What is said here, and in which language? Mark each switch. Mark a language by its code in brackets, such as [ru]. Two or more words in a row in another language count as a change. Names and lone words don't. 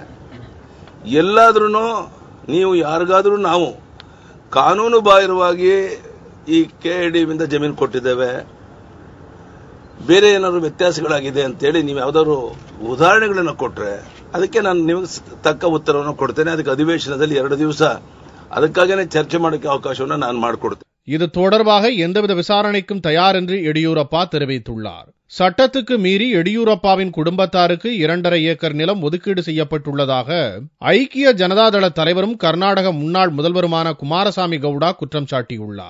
[kn] ಎಲ್ಲಾದ್ರೂ ನೀವು ಯಾರಿಗಾದ್ರೂ ನಾವು ಕಾನೂನು ಬಾಹಿರವಾಗಿ ಈ ಕೆಡಿಬಿಯಿಂದ ಜಮೀನು ಕೊಟ್ಟಿದ್ದೇವೆ, ಬೇರೆ ಏನಾದ್ರು ವ್ಯತ್ಯಾಸಗಳಾಗಿದೆ ಅಂತೇಳಿ ನೀವು ಯಾವ್ದಾದ್ರು ಉದಾಹರಣೆಗಳನ್ನು ಕೊಟ್ರೆ ಅದಕ್ಕೆ ನಾನು ನಿಮಗೆ ತಕ್ಕ ಉತ್ತರವನ್ನು ಕೊಡ್ತೇನೆ. ಅದಕ್ಕೆ ಅಧಿವೇಶನದಲ್ಲಿ 2 ದಿವಸ ಅದಕ್ಕಾಗನೇ ಚರ್ಚೆ ಮಾಡೋಕ್ಕೆ ಅವಕಾಶವನ್ನು ನಾನು ಮಾಡಿಕೊಡ್ತೇನೆ. [ta] இது தொடர்பாக எந்தவித விசாரணைக்கும் தயார் என்று எடியூரப்பா தெரிவித்துள்ளார். சட்டத்துக்கு மீறி எடியூரப்பாவின் குடும்பத்தாருக்கு 2.5 ஏக்கர் நிலம் ஒதுக்கீடு செய்யப்பட்டுள்ளதாக ஐக்கிய ஜனதாதள தலைவரும் கர்நாடக முன்னாள் முதல்வருமான குமாரசாமி கவுடா குற்றம் சாட்டியுள்ளார்.